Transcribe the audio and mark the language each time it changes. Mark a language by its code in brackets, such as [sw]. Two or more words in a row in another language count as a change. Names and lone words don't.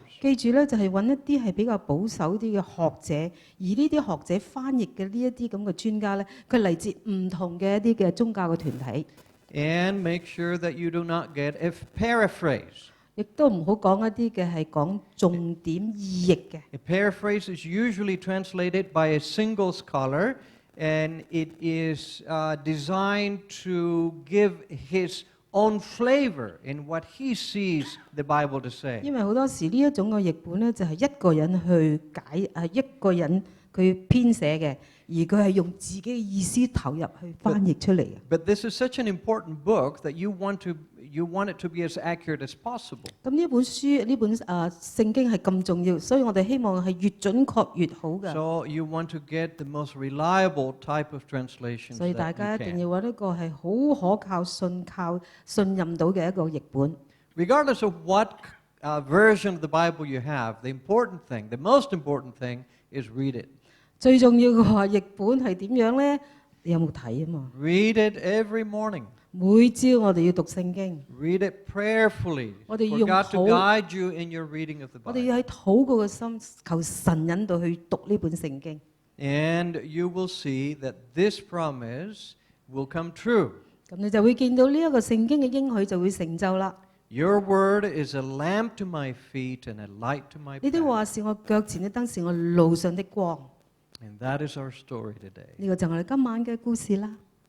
[yue] 記住咧，就係揾一啲係比較保守啲嘅學者，而呢啲學者翻譯嘅呢一啲咁嘅專家咧，佢嚟自唔同嘅一啲嘅宗教嘅團體。 [en] And make sure that you do not get a paraphrase. [yue] 亦都唔好講一啲嘅係講重點意譯嘅。 [en] A paraphrase is usually translated by a single scholar, and it is designed to give his own flavor in what he sees the Bible to say. [yue] 因為好多時呢一種嘅譯本咧，就係一個人去一個人佢編寫嘅，而佢係用自己嘅意思投入去翻譯出嚟嘅。 [en] But this is such an important book that you want it to be as accurate as possible. [yue] 咁呢本書呢本聖經係咁重要，所以我哋希望係越準確越好嘅。 [en] So you want to get the most reliable type of translations [yue] 所以大 [en] that [yue] 家 [en] you [yue] 一定 [en] can. [yue] 要揾一個係好可靠、信任到嘅一個譯本。 [en] Regardless of what version of the Bible you have, the most important thing is read it. [yue] 最重要嘅話，譯本係點樣咧？你有冇睇啊嘛？ [en] Read it every morning. [yue] 每朝我哋要讀聖經， [en] Read it prayerfully [yue] 我哋 [en] for [yue] 用 [en] God to [yue] 禱， [en] guide you in your reading of the [yue] 我哋 [en] Bible. [yue] 要喺禱告嘅心，求神引導去讀呢本聖經。 [en] And you will see that this promise will come true. [yue] 咁你就會見到呢一個聖經嘅應許就會成就啦。 [en] Your word is a lamp to my feet and a light to my [yue] 呢啲 [en] path. [yue] 話是我腳前的燈，是我路上的光。 [en] And that is our story today. [yue] 呢個就係我哋今晚嘅故事啦。